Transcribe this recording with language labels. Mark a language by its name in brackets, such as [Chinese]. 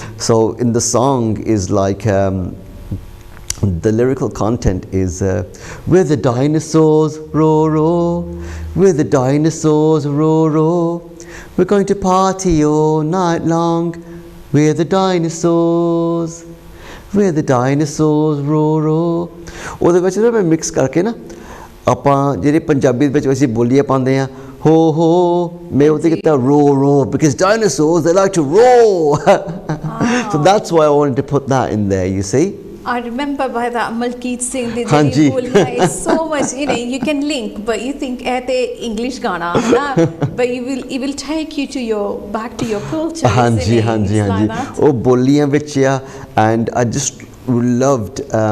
[English] So in the song is like, the lyrical content is, we're the dinosaurs, row, row, we're the dinosaurs, row, row, we're going to party all night long, we're the dinosaurs, we're the dinosaurs, row, row. [Punjabi] ਉਹਦੇ ਵਿੱਚ ਨਾ ਮੈਂ mix ਕਰਕੇ ਨਾ ਆਪਾਂ ਜਿਹੜੇ ਪੰਜਾਬੀ ਵਿੱਚ ਅਸੀਂ ਬੋਲੀਆਂ ਪਾਉਂਦੇ ਆ ho ho, ਮੈਂ ਉਹਦੇ ਕੀਤਾ [English] row, because dinosaurs, they like to roar. So that's why I wanted to put that in there, you see. I remember by that Malkeet Singh, the is so much, you know, you can link, but you think English Ghana, but it will take you to back to your culture. [Punjabi] Hanji. [English] Oh, [Punjabi] boliyan vich ya, [English] and I just loved.